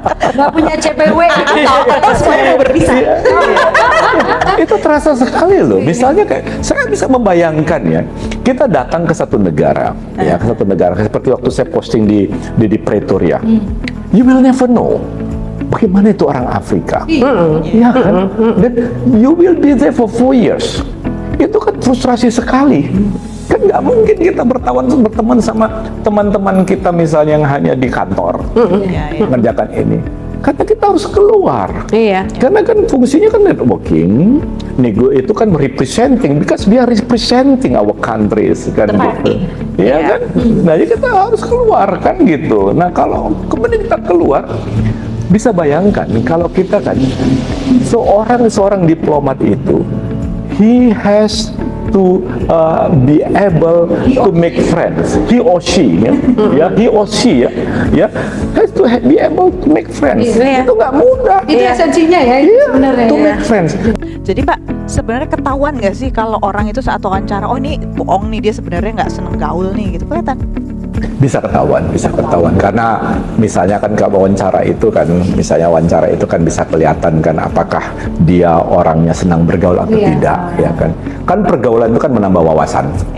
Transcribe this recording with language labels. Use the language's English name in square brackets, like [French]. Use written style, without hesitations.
[Indonesian] Nggak punya CPW atau semuanya mau berpisah. Itu terasa sekali loh. Misalnya kayak saya bisa membayangkan ya, kita datang ke satu negara, ya ke satu negara seperti waktu saya posting di Pretoria. [English] You will never know [Indonesian] bagaimana itu orang Afrika, ya kan? Dan [English] you will be there for 4 years. [Indonesian] Itu kan frustrasi sekali. Kan nggak mungkin kita berteman sama teman-teman kita misalnya yang hanya di kantor mengerjakan ini. Karena kita harus keluar. Karena kan fungsinya kan networking, nego itu kan representing, [English] because we are representing our countries [Indonesian] kan gitu. Iya kan? Nah, jadi kita harus keluar kan gitu. Nah, kalau kemudian kita keluar, bisa bayangkan kalau kita kan seorang diplomat itu, [English] he has to be able to make friends. He or she, he or she, has to be able to make friends. [Indonesian] Itu nggak mudah. Itu esensinya ya, sebenarnya. [English] To make friends. [Indonesian] Jadi Pak, sebenarnya ketahuan nggak sih kalau orang itu saat wawancara, oh ini bohong nih, dia sebenarnya nggak seneng gaul nih gitu, kelihatan? Bisa ketahuan karena misalnya kan kalau wawancara itu kan, bisa kelihatan kan apakah dia orangnya senang bergaul atau tidak, ya kan pergaulan itu kan menambah wawasan.